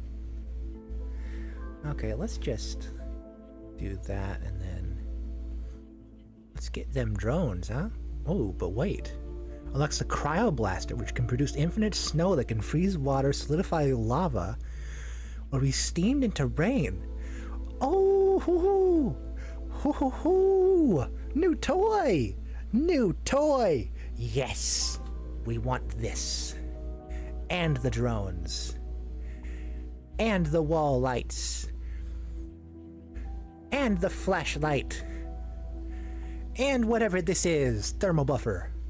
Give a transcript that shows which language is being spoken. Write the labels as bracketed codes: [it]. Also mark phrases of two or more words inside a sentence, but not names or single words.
[en] Okay, let's just do that and then... Let's get them drones, huh? Oh, but wait. Unlocks the Cryoblaster, which can produce infinite snow that can freeze water, solidify lava, or be steamed into rain. Oh, hoo hoo! Hoo hoo! New toy! New toy! Yes! We want this. And the drones. And the wall lights. And the flashlight. And whatever this is, thermal buffer.